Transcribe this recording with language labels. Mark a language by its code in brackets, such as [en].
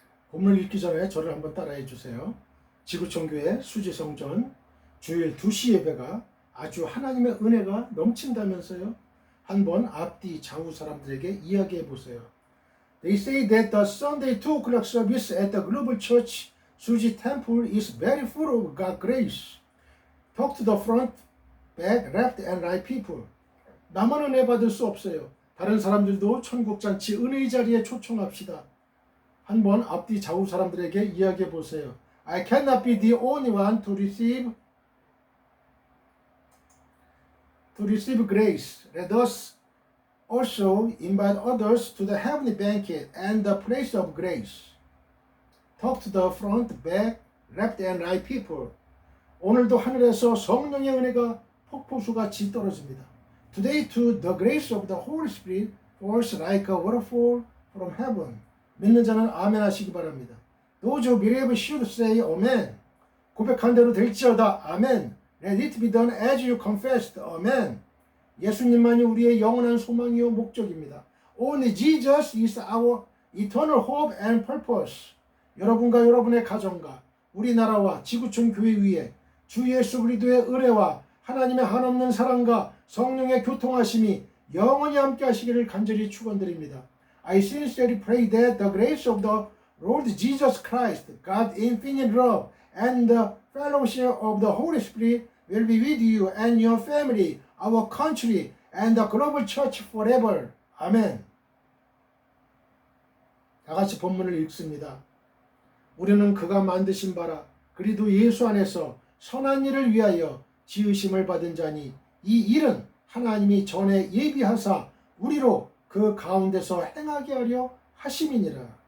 [ko] 본문을 읽기 전에 저를 한번 따라해 주세요. 지구촌교회 수지성전 주일 2시 예배가 아주 하나님의 은혜가 넘친다면서요. 한번 앞뒤 좌우 사람들에게 이야기해 보세요. [en] They say that the Sunday 2 o'clock service at the Global Church Suji Temple is very full of God's grace. Talk to the front, back, left and right people. [ko] 나만 은혜 받을 수 없어요. 다른 사람들도 천국잔치 은혜의 자리에 초청합시다. 한번 앞뒤 좌우 사람들에게 이야기해 보세요. [en] I cannot be the only one to receive grace. Let us also invite others to the heavenly banquet and the place of grace. Talk to the front, back, left and right people. [ko] 오늘도 하늘에서 성령의 은혜가 폭포수같이 떨어집니다. [en] Today too the grace of the Holy Spirit falls like a waterfall from heaven. [ko] 믿는 자는 아멘 하시기 바랍니다. [en] Those who believe should say amen. [ko] 고백한 대로 될지어다. 아멘. [en] Let it be done as you confessed. [ko] 아멘. 예수님만이 우리의 영원한 소망이요 목적입니다. [en] Only Jesus is our eternal hope and purpose. [ko] 여러분과 여러분의 가정과 우리나라와 지구촌 교회 위에 주 예수 그리스도의 은혜와 하나님의 한없는 사랑과 성령의 교통하심이 영원히 함께 하시기를 간절히 축원드립니다. [en] I sincerely pray that the grace of the Lord Jesus Christ, God's infinite love, and the fellowship of the Holy Spirit will be with you and your family, our country, and the global church forever. [ko] 아멘. 다 같이 본문을 읽습니다. 우리는 그가 만드신 바라 그리스도 예수 안에서 선한 일을 위하여 지으심을 받은 자니 이 일은 하나님이 전에 예비하사 우리로 그 가운데서 행하게 하려 하심이니라.